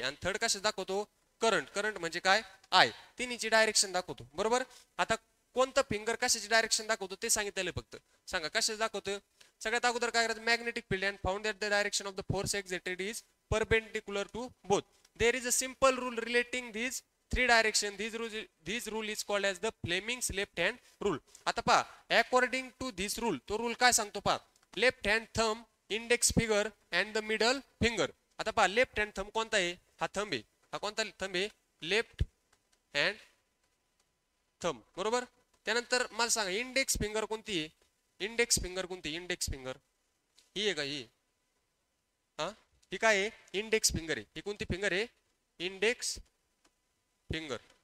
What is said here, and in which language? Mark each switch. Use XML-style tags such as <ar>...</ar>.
<mr>आणि थर्ड कशाच दाखवतो करंट करंट म्हणजे काय आय. तिन्हीची डायरेक्शन दाखवतो बरोबर. आता कोणतं फिंगर कशाची डायरेक्शन दाखवतो ते सांगितलेलं फक्त सांगा कशाच दाखवतो. सगळ्यात अगोदर काय करायचं</mr> <en>Magnetic field and found that the direction of the force exerted is perpendicular to both. There is a simple rule relating these three direction. This rule is called as the Fleming's left hand rule.</en> <mr>आता पहा</mr> <en>according to this rule</en> <mr>तो rule काय सांगतो पहा</mr> <en>Left hand thumb index finger and the middle finger.</en> <mr>आता पहा left hand thumb कोणता आहे हा थंब आहे. हा कोणता थंब आहे लेफ्ट हँड थंब बरोबर. त्यानंतर मला सांगा इंडेक्स फिंगर कोणती आहे. इंडेक्स फिंगर कोणती इंडेक्स फिंगर ही आहे का ही हा ही काय आहे इंडेक्स फिंगर आहे. ही कोणती फिंगर आहे इंडेक्स फिंगर.</mr>